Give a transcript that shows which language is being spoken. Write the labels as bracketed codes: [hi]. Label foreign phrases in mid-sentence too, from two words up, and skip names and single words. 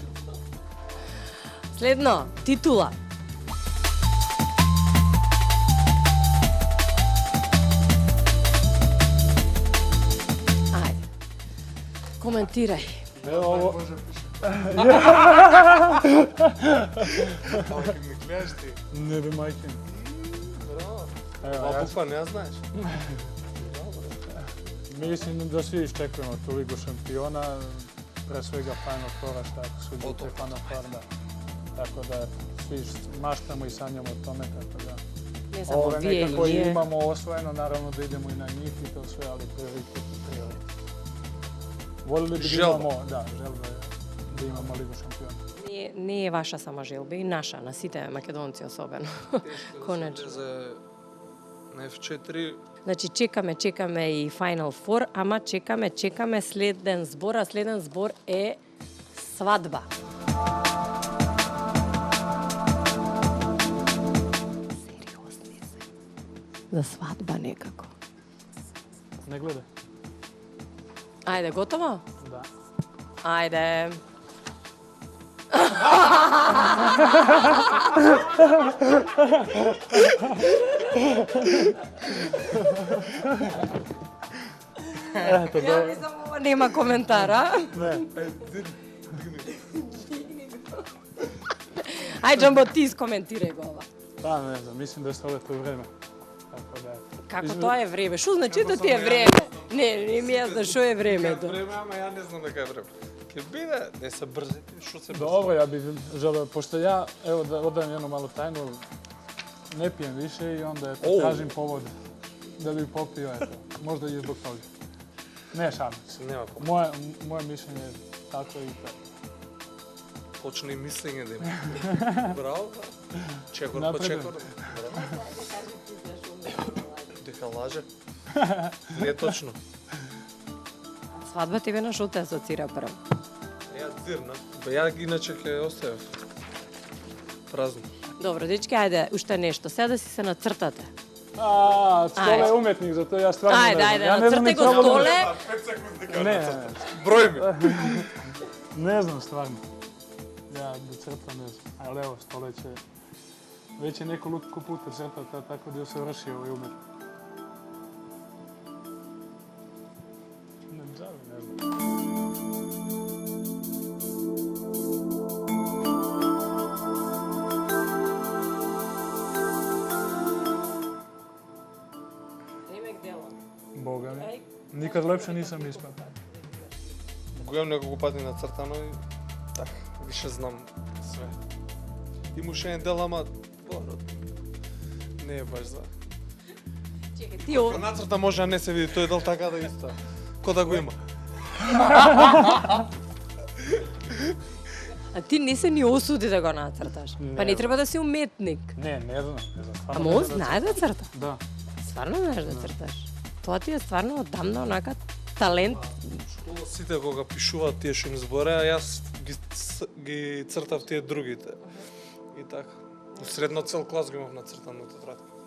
[mk] Следно, титула. Ајде. Коментирај. [sr] Ово, [mk] Ако ми гледаш ти. [sr] не би мајке. [mk] Браво. Ево, Ова јас буква не ја знаеш. [sr] мислим да сви iščekujemo tu Ligu šampiona, pre svega Final Foura, šta ako su O, to. te Final Four, da. Tako da svi maštamo i sanjamo o tome, tako da [mk] Не само [sr] ove [mk] вие [sr] nekako [mk] или ние. [sr] imamo osvojeno, naravno da idemo i na njih i to sve, ali prioritet je prije. Volili bi da [mk] Želba. [sr] imamo, da, želba je da imamo Ligu šampiona. [mk] Не е ваша сама желба, и наша, на сите македонци особено. Конечно. За на F4 Значи чекаме и Final Four, ама чекаме следен збор, а следен збор е свадба. Сериозни се. За свадба некако. [sr] Ne gledaj. [mk] Ајде, готово? [sr] Da. [mk] Ајде. [sr] Eto, [mk] Ја мислам, ова нема коментара. [sr] ne. [mk] Ајде, Джамбо, ти искоментирај го ова. [sr] Pa ne znam, mislim da je ovo to vreme. Tako da, [mk] Како тоа е време? Шо значи да ти е време? Не ми јазна шо е времето. време, ама ја не знам дека е време. Ке биде, не се брзите, што се брзите. [sr] dobro, ja bih želeo, pošto ja, evo da odajem jednu malu tajnu, ne pijem više i onda eto, O. tražim povod da bih popio, eto, možda i zbog toga. Ne, šalim se. [mk] Нема по. Moje mišljenje je tako i tako. Почни мислење да има. Браво. Чекор по Напреден. чекор. Браво. Дека лаже. Не е точно. Свадба тебе на шо те асоцира прво? Ја дзирна. Бе ја иначе ќе оставев. Празно. Добро, дечки, ајде, уште нешто. Сега да си се нацртате. [sr] Stole je Ajde. umjetnik, zato ja stvarno [mk] Ајде, [sr] ne znam. [mk] ајде, [sr] Ja ne znam [mk] нацртај [sr] ni [mk] го [sr] slobodno- [mk] столе. 5 секунди дека [sr] Ne, [mk] Број ми. [sr] ne znam stvarno. Ja da crtam ne znam. Ali evo, stole će... Već je nekoliko puta crtata, tako da je usavršio ovaj umjetnik. Ne znam, ne znam. [mk] Ремек дело. [sr] Boga mi. Nikad lepše nisam ispao. [mk] Го имам неколку пати нацртано и така, [sr] више знам све. [mk] Имаше еден дел, ама не е баш за. Чекај, ти Кога нацрта може да не се види тој дел така да исто. Ко да го има. А ти не се ни осуди да го нацрташ. Па не треба да си уметник. [sr] Ne, ne znam. Stvarno [mk] Ама [sr] ne [mk] он [sr] znam. [mk] знае да црта. [sr] Da. [mk] Стварно знаеш да црташ. Тоа ти е стварно одамна онака талент. Школа сите кога пишуваат тие што им збореа, јас ги цртав тие другите. И така. У средно цел клас го имав нацртан на тетрадка.